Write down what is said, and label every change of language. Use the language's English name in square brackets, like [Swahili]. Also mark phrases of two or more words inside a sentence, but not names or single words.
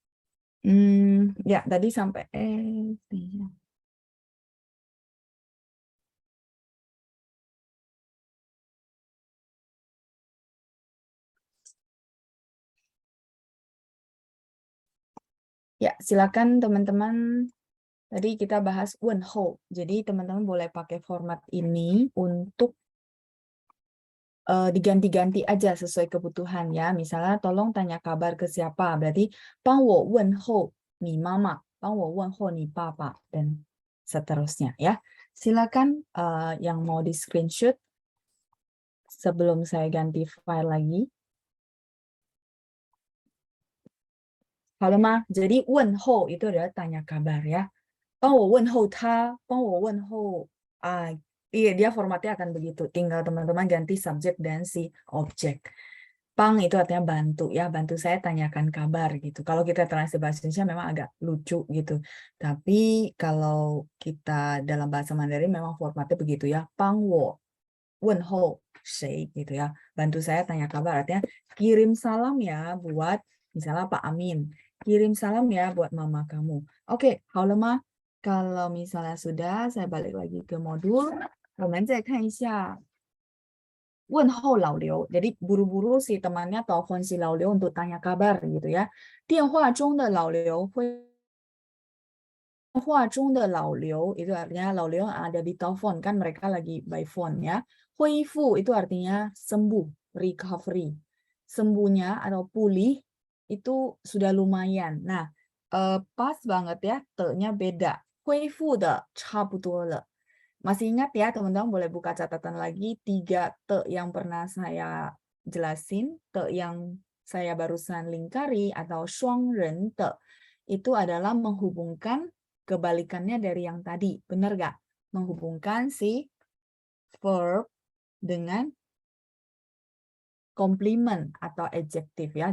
[Indonesian] Ya, tadi sampai ya, silakan teman-teman. Tadi kita bahas Wenho. Jadi teman-teman boleh pakai format ini untuk diganti-ganti aja sesuai kebutuhan ya. Misalnya tolong tanya kabar ke siapa. Berarti [Chinese] 帮我问候你妈妈, 帮我问候你爸爸 [Indonesian] dan seterusnya ya. Silakan yang mau di screenshot sebelum saya ganti file lagi. [Chinese] 好了吗？ [Indonesian] jadi 问候 itu adalah tanya kabar ya. [Chinese] 帮我问候他，帮我问候啊， [Indonesian] iya dia formatnya akan begitu. Tinggal teman-teman ganti subjek dan si objek. Pang itu artinya bantu ya, bantu saya tanyakan kabar gitu. Kalau kita translate bahasa Indonesia memang agak lucu gitu. Tapi kalau kita dalam bahasa Mandarin memang formatnya begitu ya. [Chinese] 帮我问候谁 [Indonesian] gitu ya. Bantu saya tanya kabar artinya kirim salam ya buat misalnya Pak Amin. Kirim salam ya buat mama kamu. Oke, [Chinese] 好了吗？ [Indonesian] Kalau misalnya sudah, saya balik lagi ke modul. [Chinese] 我们再看一下问候老刘. [Indonesian] Jadi buru-buru si temannya telepon si 老刘 untuk tanya kabar gitu ya. [Chinese] 电话中的老刘会 话中的老刘 [Indonesian] itu artinya 老刘 yang ada di telepon kan mereka lagi [English] by phone [Indonesian] ya. 恢复 itu artinya sembuh, recovery. Sembuhnya atau pulih itu sudah lumayan. Nah, pas banget ya, te-nya beda. [Chinese] 恢复的差不多了. [Indonesian] Masih ingat ya teman-teman, boleh buka catatan lagi 3 te yang pernah saya jelasin, te yang saya barusan lingkari atau [Chinese] 双人的 [Indonesian] itu adalah menghubungkan kebalikannya dari yang tadi, benar nggak? Menghubungkan si verb dengan komplement atau adjektif ya.